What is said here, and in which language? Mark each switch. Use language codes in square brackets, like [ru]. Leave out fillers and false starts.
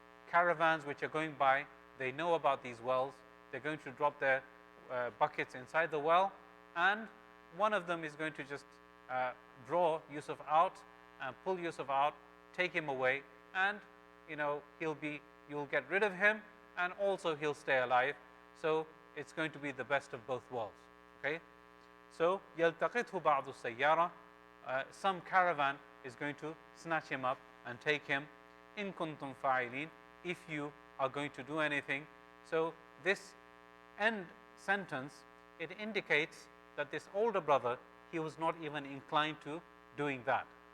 [en] Caravans which are going by, they know about these wells. They're going to drop their buckets inside the well, and one of them is going to just draw Yusuf out and pull Yusuf out, take him away, and you'll get rid of him, and also he'll stay alive. So it's going to be the best of both worlds. Okay. [ar] So يَلْتَقِطْهُ بَعْضُ السَّيَّارَةِ. [en] Some caravan is going to snatch him up and take him. [ar] إِن كُنْتُمْ فَاعِلِينَ. [en] If you are going to do anything. So this end sentence, it indicates that this older brother, he was not even inclined to doing that.